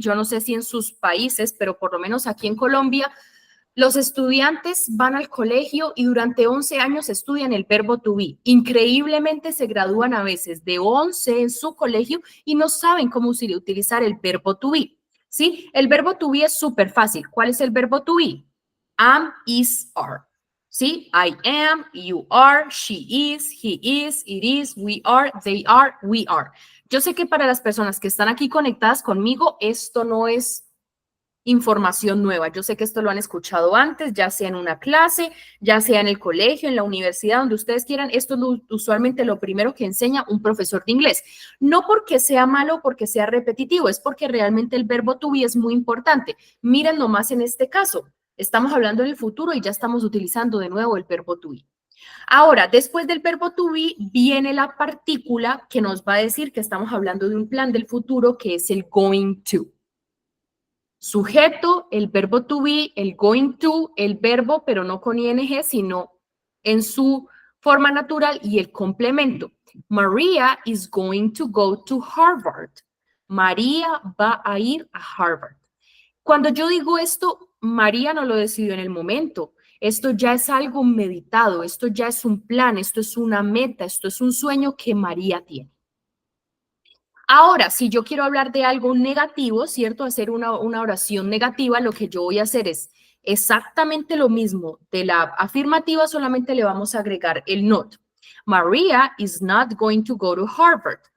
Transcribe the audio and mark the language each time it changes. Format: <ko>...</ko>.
<es>Yo no sé si en sus países, pero por lo menos aquí en Colombia, los estudiantes van al colegio y durante 11 años estudian el verbo to be. Increíblemente se gradúan a veces de 11 en su colegio y no saben cómo utilizar el verbo to be. ¿Sí? El verbo to be es súper fácil. ¿Cuál es el verbo to be? Am, is, are. ¿Sí?</es> <en>I am, you are, she is, he is, it is, we are, they are, we are.</en> <es>Yo sé que para las personas que están aquí conectadas conmigo, esto no es información nueva. Yo sé que esto lo han escuchado antes, ya sea en una clase, ya sea en el colegio, en la universidad, donde ustedes quieran. Esto es usualmente lo primero que enseña un profesor de inglés. No porque sea malo o porque sea repetitivo, es porque realmente el verbo to be es muy importante. Miren nomás en este caso. Estamos hablando en el futuro y ya estamos utilizando de nuevo el verbo to be. Ahora, después del verbo to be, viene la partícula que nos va a decir que estamos hablando de un plan del futuro, que es el going to. Sujeto, el verbo to be, el going to, el verbo, pero no con ing, sino en su forma natural y el complemento.</es> <en>Maria is going to go to Harvard.</en> <es>María va a ir a Harvard. Cuando yo digo esto, María no lo decidió en el momento. Esto ya es algo meditado, esto ya es un plan, esto es una meta, esto es un sueño que María tiene. Ahora, si yo quiero hablar de algo negativo, ¿cierto? Hacer una oración negativa, lo que yo voy a hacer es exactamente lo mismo de la afirmativa, solamente le vamos a agregar el not.</es> <en>Maria is not going to go to Harvard.</en>